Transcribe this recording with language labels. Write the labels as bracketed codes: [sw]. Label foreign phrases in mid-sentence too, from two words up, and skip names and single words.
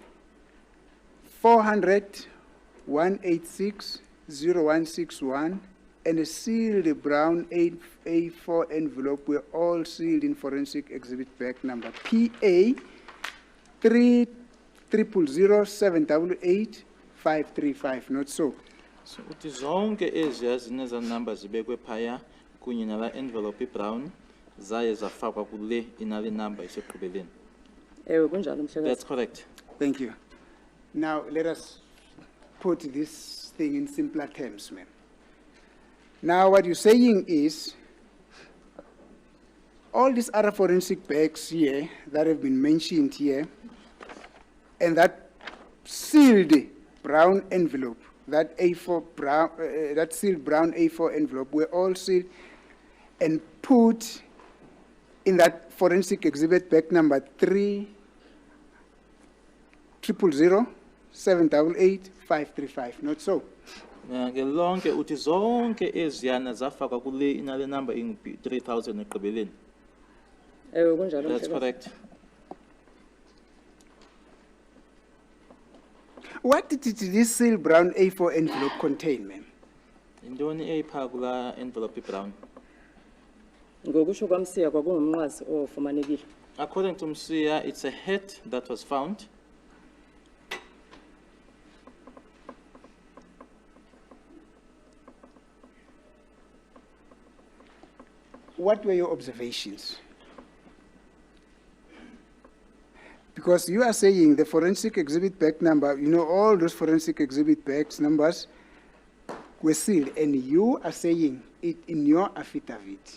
[en] 400 186 0161, and a sealed brown A4 envelope were all sealed in forensic exhibit bag number PA 3000788 535, not so. [xh] So uthi zonke eziya zineza number zibekwe phaya kunye nala [en] envelope brown [xh] zaye zafakwa kule inale number iseqhubeleni. Ewe kunjalo mhlekazi. [en] That's correct. Thank you. Now, let us put this thing in simpler terms, ma'am. Now, what you're saying is, all these other forensic bags here that have been mentioned here, and that sealed brown envelope, that A4 brown, that sealed brown A4 envelope, were all sealed and put in that forensic exhibit bag number 3000788 535, not so. [xh] Ke lonke uthi zonke eziyana zafakwa kule inale number ingu 3000 eqhubeleni. Ewe kunjalo [en] That's [xh] mhlekazi. [en] correct. What did this sealed brown A4 envelope contain, ma'am? [xh] Intoni eyipha kula [en] envelope brown? [xh] Ngokusho kwamsiya kwakungumnqwazi ofumanekile. [en] According to Msiya, it's a hat that was found. What were your observations? Because you are saying the forensic exhibit bag number, all those forensic exhibit bags numbers were sealed, and you are saying it in your affidavit.